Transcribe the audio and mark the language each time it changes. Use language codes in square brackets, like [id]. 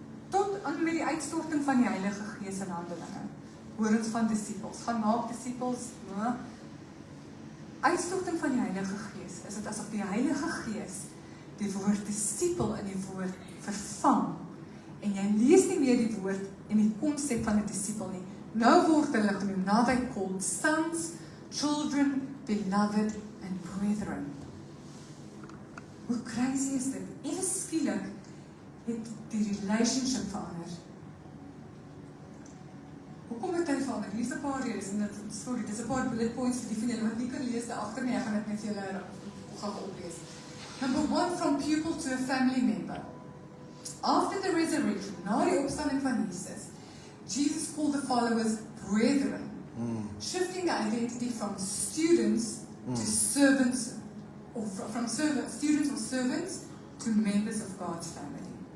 [af] Tot aan met die uitstorting van die Heilige Gees in Handelinge, hoor ons van disipels, gaan maak disipels, no? Uitstorting van die Heilige Gees, is dit asof die Heilige Gees die woord disipel in die woord vervang, en jy lees nie meer die woord en die konsep van 'n disipel nie. Nou word hulle genoem, [en] now they called sons, children, beloved and brethren. [af] Hoe crazy is dit? Ewe skielik het die relationship verander. Hoekom het hy verander? Hier is 'n paar redes, en dit is 'n paar bullet points vir die van julle wat nie kan lees agter nie, ek gaan dit net vir julle gaan oplees. [en] Number 1, from pupil to a family member. After the resurrection, [af] na die opstanding van Jesus [en] called the followers brethren, shifting the identity from students to servants, or from students or servants to members of God's family.